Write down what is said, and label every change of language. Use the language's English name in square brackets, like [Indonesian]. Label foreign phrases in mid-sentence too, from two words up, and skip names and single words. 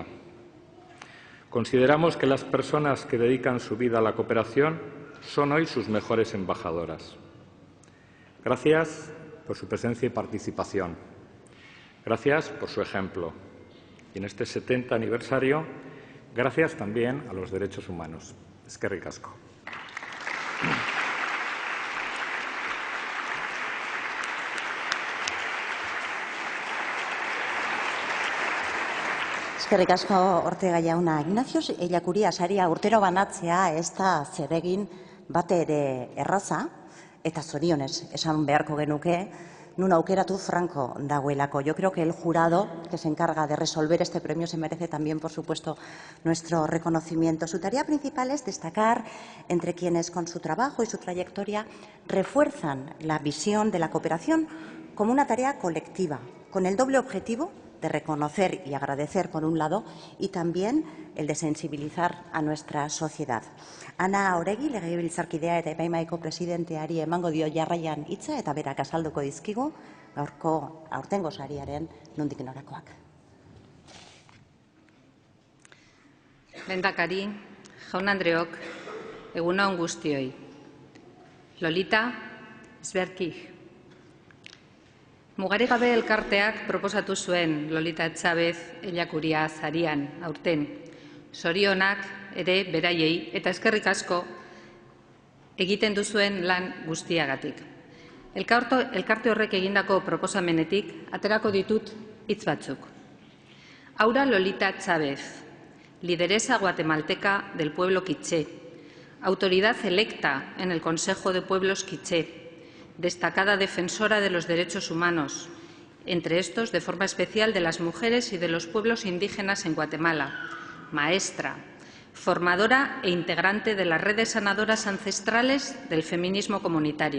[Spanish] Consideramos que las personas que dedican su vida a la cooperación son hoy sus mejores embajadoras. Gracias por su presencia y participación. Gracias por su ejemplo. Y en este 70 aniversario, gracias también a los derechos humanos. [Basque] Eskerrik asko. Eskerrik asko Ortega jauna. Ignacio Ellacuría saria urtero banatzea ez da zeregin bate ere erraza, eta zorionez esan beharko genuke, nun aukeratu Franco dagoelako. [Spanish] Yo creo que el jurado que se encarga de resolver este premio se merece también, por supuesto, nuestro reconocimiento. Su tarea principal es destacar entre quienes con su trabajo y su trayectoria refuerzan la visión de la cooperación como una tarea colectiva, con el doble objetivo de reconocer y agradecer por un lado y también el de sensibilizar a nuestra sociedad. [Basque] Ana Oregi, legebiltzarkidea eta epaimahaiko presidenteari emango dio jarraian hitza eta berak azalduko dizkigu aurtengo sariaren nondik norakoak. Lehendakari, jaun-andreok, egun on guztioi. Lolita Sverkij. Mugarik gabe elkarteak proposatu zuen Lolita Chavez Ellacuría sarian aurten. Zorionak ere beraiei eta eskerrik asko egiten duzuen lan guztiagatik. Elkarte horrek egindako proposamenetik aterako ditut hitz batzuk. [Spanish] Aura Lolita Chavez, lideresa guatemalteca del pueblo quiché, autoridad electa en el Consejo de Pueblos quiché, destacada defensora de los derechos humanos, entre estos de forma especial de las mujeres y de los pueblos indígenas en Guatemala, maestra, formadora e integrante de las redes sanadoras ancestrales del feminismo comunitario.